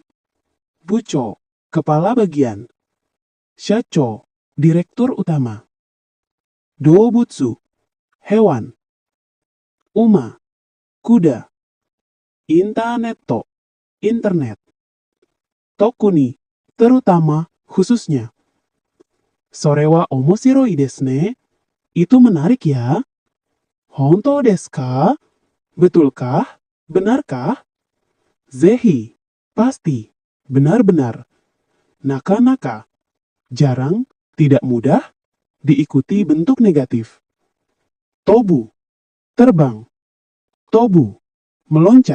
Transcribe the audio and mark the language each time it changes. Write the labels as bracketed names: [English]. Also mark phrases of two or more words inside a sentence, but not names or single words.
[Indonesian] Bucho, kepala bagian. Shacho, direktur utama. Doubutsu, hewan. Uma, kuda. Intaneto, internet. Tokuni, terutama, khususnya. [Japanese] それは面白いですね. [Indonesian] Itu menarik ya. [Japanese] 本当ですか? [Indonesian] Betulkah? Benarkah? Zehi, pasti, benar-benar. Naka-naka, jarang, tidak mudah, diikuti bentuk negatif. Tobu, terbang. Tobu, meloncat.